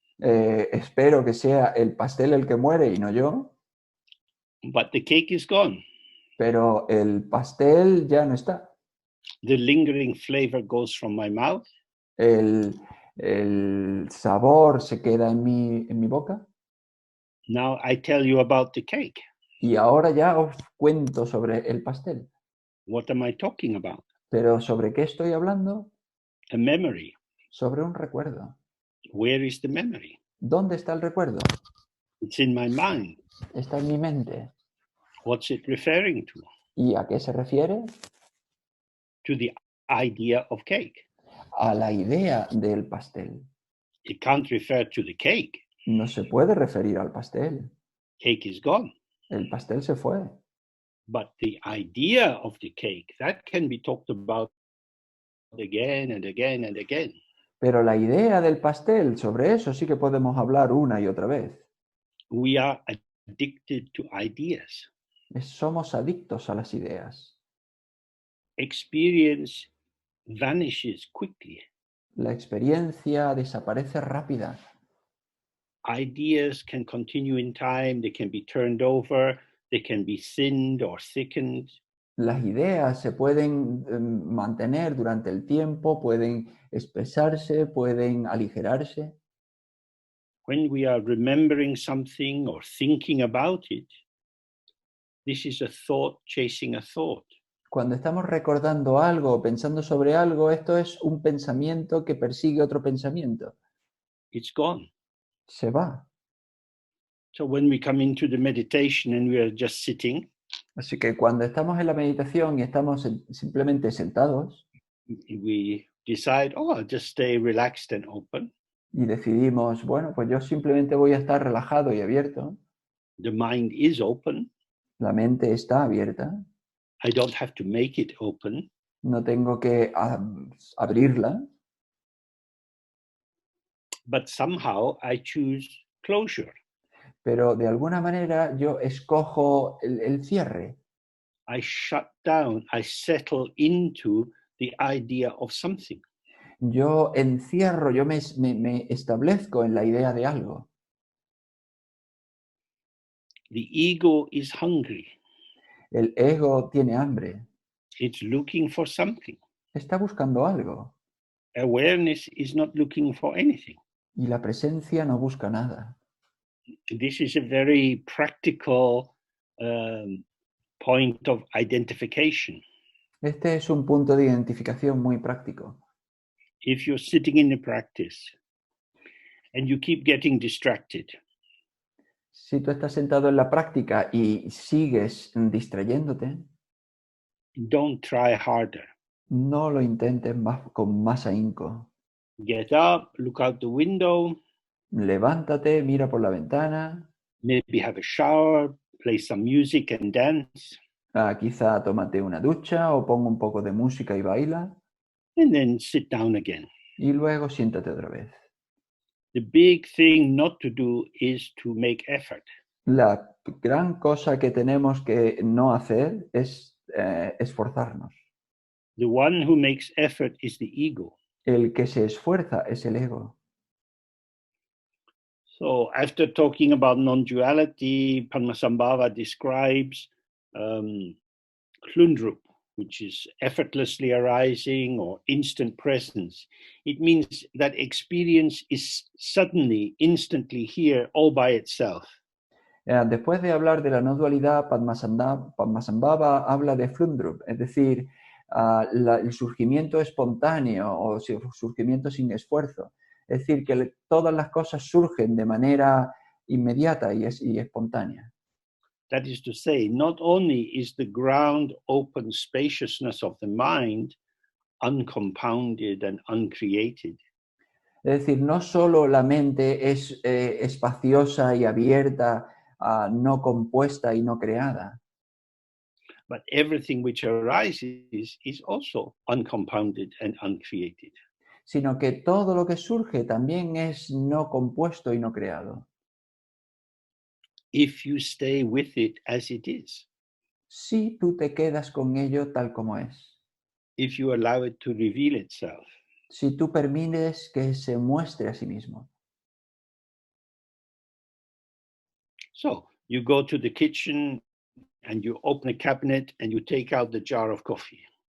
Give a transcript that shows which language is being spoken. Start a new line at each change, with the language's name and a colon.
Spanish: Espero que sea el pastel el que muere y no yo.
English: But the cake is gone.
Spanish: Pero el pastel ya no está.
English: The lingering flavor goes from my mouth.
Spanish: El sabor se queda en mi boca.
English: Now I tell you about the cake.
Spanish: Y ahora ya os cuento sobre el pastel.
English: What am I talking about?
Spanish: Pero ¿sobre qué estoy hablando?
English: A memory.
Spanish: Sobre un recuerdo.
English: Where is the memory?
Spanish: ¿Dónde está el recuerdo?
English: It's in my mind.
Spanish: Está en mi mente.
English: What's it referring to?
Spanish: ¿Y a qué se refiere?
English: To the idea of cake.
Spanish: A la idea del pastel.
English: It can't refer to the cake.
Spanish: No se puede referir al pastel.
English: Cake is gone.
Spanish: El pastel se fue.
English: But the idea of the cake, that can be talked about again and again and again.
Spanish: Pero la idea del pastel, sobre eso sí que podemos hablar una y otra vez.
English: We are addicted to ideas.
Spanish: Somos adictos a las ideas.
English: Experience vanishes quickly.
Spanish: La experiencia desaparece rápida.
English: Ideas can continue in time, they can be turned over, they can be thinned or thickened.
Spanish: Las ideas se pueden mantener durante el tiempo, pueden espesarse, pueden aligerarse.
English: When we are remembering something or thinking about it, this is a thought chasing a thought.
Spanish: Cuando estamos recordando algo o pensando sobre algo, esto es un pensamiento que persigue otro pensamiento.
English: It's gone.
Spanish: Se va.
English: So when we come into the meditation and we are just sitting,
Spanish: Así que cuando estamos en la meditación y estamos simplemente sentados
English: we decide, oh, I'll just stay relaxed and open.
Spanish: y decidimos, bueno, pues yo simplemente voy a estar relajado y abierto,
English: The mind is open.
Spanish: la mente está abierta,
English: I don't have to make it open.
Spanish: no tengo que abrirla,
English: But somehow I choose closure.
Spanish: pero de alguna manera yo escojo el cierre.
English: I shut down, I settle into the idea of something.
Spanish: Yo encierro, yo me establezco en la idea de algo.
English: The ego is hungry.
Spanish: El ego tiene hambre,
English: It's looking for something.
Spanish: está buscando algo
English: Awareness is not looking for anything.
Spanish: y la presencia no busca nada.
English: This is a very practical point of identification.
Spanish: Este es un punto de identificación muy práctico.
English: If you're sitting in the practice and you keep getting distracted,
Spanish: Si tú estás sentado en la práctica y sigues distrayéndote,
English: don't try harder.
Spanish: no lo intentes con más ahínco.
English: Get up, look out the window,
Spanish: Levántate, mira por la ventana,
English: maybe have a shower, play some music and dance,
Spanish: quizá tómate una ducha o ponga un poco de música y baila,
English: and then sit down again.
Spanish: y luego siéntate otra vez.
English: The big thing not to do is to make effort.
Spanish: La gran cosa que tenemos que no hacer es esforzarnos.
English: The one who makes effort is the ego.
Spanish: El que se esfuerza es el ego.
English: So after talking about non-duality, Padmasambhava describes Hlundrup, which is effortlessly arising or instant presence. It means that experience is suddenly, instantly here all by itself.
Spanish: Después de hablar de la no dualidad, Padmasambhava habla de Flundrup, es decir, el surgimiento espontáneo o surgimiento sin esfuerzo. Es decir, que todas las cosas surgen de manera inmediata y espontánea.
English: That is to say, not only is the ground open spaciousness of the mind uncompounded and uncreated,
Spanish: Es decir, no solo la mente es espaciosa y abierta, no compuesta y no creada,
English: but everything which arises is also uncompounded and uncreated.
Spanish: sino que todo lo que surge también es no compuesto y no creado.
English: If you stay with it as it is,
Spanish: Si tú te quedas con ello tal como es,
English: if you allow it to reveal itself,
Spanish: si tú permites que se muestre a sí mismo.
English: so you go to the kitchen and you open a cabinet and you take out the jar of coffee.